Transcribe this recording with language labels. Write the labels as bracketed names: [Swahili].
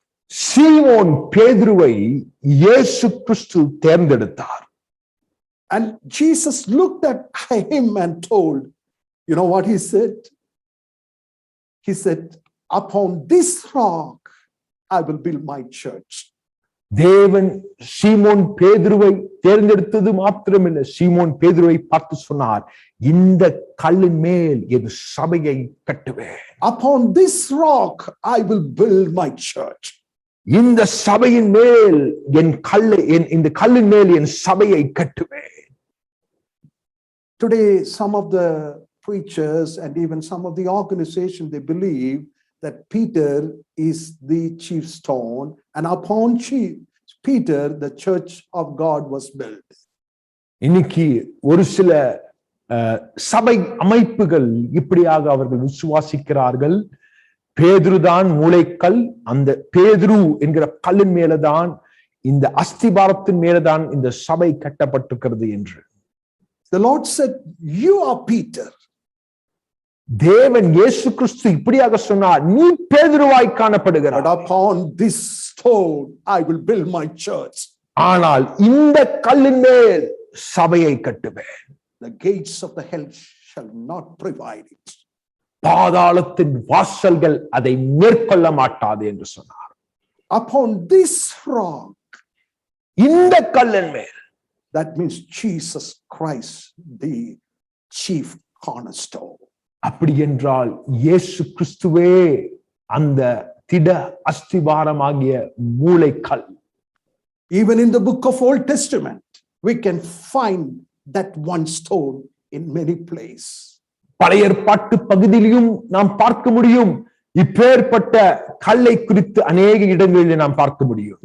[Tamil] சீமோன் பேதுருவை இயேசு கிறிஸ்து தேர்ந்தெடுத்தார். [English] And Jesus looked at him and told, you know what he said? He said, upon this rock I will build my church. [Tamil] தேவன் சீமோன் பேதுருவை தேர்ந்தெடுத்தது மாத்திரமில்லை, சீமோன் பேதுருவை பார்த்து சொன்னார், இந்த கல்லின் மேல் என் சபையை கட்டுவேன். [English] Upon this rock I will build my church. [Tamil] இந்த சபையின் மேல் இந்த கல்லின் மேல் என் சபையை கட்டுவேன். [English] Today some of the preachers and even some of the organizations, they believe that Peter is the chief stone, and upon Peter the church of God was built. [Tamil] இன்னைக்கு ஒரு சில சபை அமைப்புகள் இப்படியாக அவர்கள் விசுவாசிக்கிறார்கள். பேதுருதான் மூளைக்கல், அந்த பேதுரு என்கிற கல்லின் மேலதான், இந்த அஸ்திபாரத்தின் மேலதான் இந்த சபை கட்டப்பட்டிருக்கிறது என்று. [English] The Lord said, you are Peter. [Tamil] தேவன் இயேசு கிறிஸ்து இப்படியாக சொன்னார், நீ பேதுருவாய் காணப்படுகிறாய். [English] But upon this stone I will build my church. [Tamil] ஆனால் இந்த கல்லின் மேல் சபையை கட்டுவேன். [English] The gates of the hell shall not provide it. [Tamil] பாதாளத்தின் வாசல்கள் அதை மேற்கொள்ள மாட்டாது என்று சொன்னார். [English] Upon this rock, [Tamil] இந்த கல்லின் மேல், [English] that means Jesus Christ, the chief cornerstone. [Tamil] அப்படி என்றால் இயேசு கிறிஸ்துவே அந்த திட அஸ்திபாரமாகிய மூளைக்கல். [English] Even in the book of Old Testament, we can find that one stone in many places. [Tamil] பழைய ஏற்பாட்டு பகுதியிலும் நாம் பார்க்க முடியும். இப்பேற்பட்ட கல்லை குறித்து அநேக இடங்களில் நாம் பார்க்க முடியும்.